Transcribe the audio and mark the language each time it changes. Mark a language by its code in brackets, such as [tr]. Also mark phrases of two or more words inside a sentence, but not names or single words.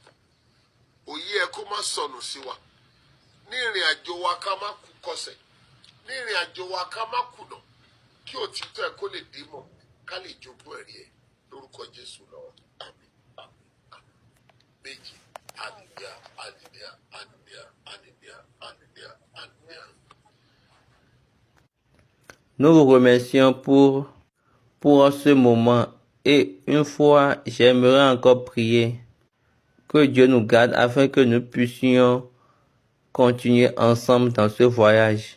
[yo] Òye ẹ kó má sọnù sí wa ní ìrìn àjò wa, ká má kú kọsẹ̀ ní ìrìn àjò wa, ká má kùnà, kí òtítọ́ ẹ kó lè dé mọ̀, ká lè jogún ẹ̀rí ẹ lórúkọ Jésù lọ́wọ́. Àmín, àmín, àmín. Méjì, [en] hallelujah, hallelujah, hallelujah, hallelujah, hallelujah, hallelujah. [fr] Nous vous remercions pour ce moment. Et une fois, j'aimerais encore prier que Dieu nous garde afin que nous puissions continuer ensemble dans ce voyage.